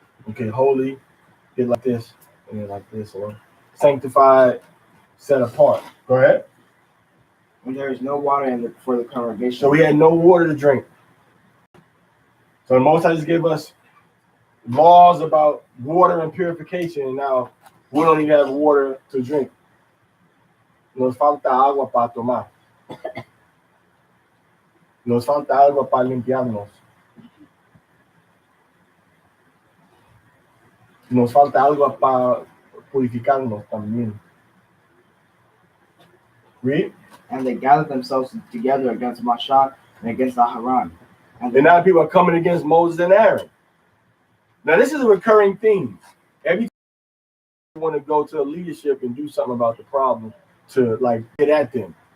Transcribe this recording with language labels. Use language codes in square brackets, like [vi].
[en] Okay, holy, get like this, and then like this, or sanctified, set apart. Go ahead. And there is no water for the congregation. So we had no water to drink. So the Most High just gave us laws about water and purification, and now we don't even have water to drink. [es] Nos falta agua para tomar. Nos falta agua para limpiarnos. Nos falta agua para purificarnos también. [en] Read. And they gathered themselves together against Mashah and against Aharon. And now people are coming against Moses and Aaron. Now this is a recurring theme. Every time you want to go to leadership and do something about the problem to like get at them.